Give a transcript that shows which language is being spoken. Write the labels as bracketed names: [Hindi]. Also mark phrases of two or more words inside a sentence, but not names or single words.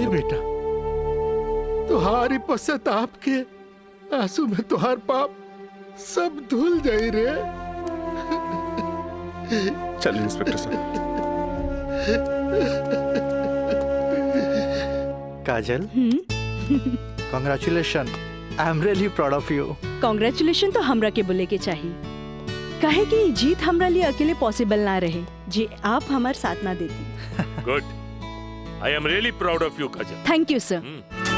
[Bhojpuri] बेटा, तुम्हारी पश्चाताप के आंसू में तुहार पाप सब धुल जाई रे। चलिए इंस्पेक्टर साहब। काजल, [English] Congratulations, I am really proud of you. [Bhojpuri] कांग्रेचुलेशन तो हमरा के बोले के चाहिए, काहे कि ये जीत हमरा लिए अकेले पॉसिबल ना रहे जी आप हमार साथ ना देती। [English] Good, I am really proud of you Kajal. Thank you sir.